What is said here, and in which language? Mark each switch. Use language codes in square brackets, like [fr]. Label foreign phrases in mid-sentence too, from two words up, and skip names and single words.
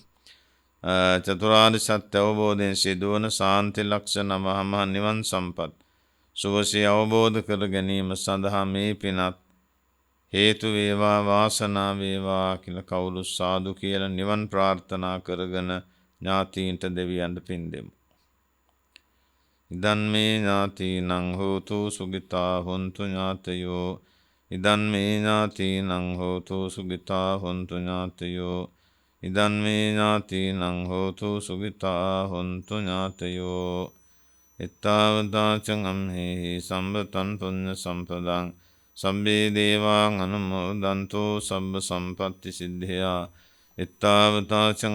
[si] චතුරාර්ය සත්‍ය අවබෝධයෙන් සිදුවන ශාන්ති ලක්ෂණ මහා නිවන් සම්පත් සුවසේ අවබෝධ කර ගැනීම සඳහා මේ පිනත් හේතු වේවා වාසනාව වේවා කියලා කවුරු සාදු කියලා නිවන් ප්‍රාර්ථනා කරගෙන ඥාතීන්ට දෙවියන්ට පින් දෙමු. [pi] ඉදන් මේ ඥාතීනං හෝතු සුගිතා හොන්තු ඥාතයෝ ඉදන් මේ ඥාතීනං හෝතු සුගිතා හොන්තු ඥාතයෝ ඉදන් මේ ඥාතීනං හෝතු සුගිතා හොන්තු ඥාතයෝ එත්තාවතාචං අම්හෙහි සම්බතං පුඤ්ඤ සම්පදං සබ්බේ දේවාං අනුමෝදන්තෝ සබ්බ සම්පත්ති සිද්ධියා එත්තාවතාචං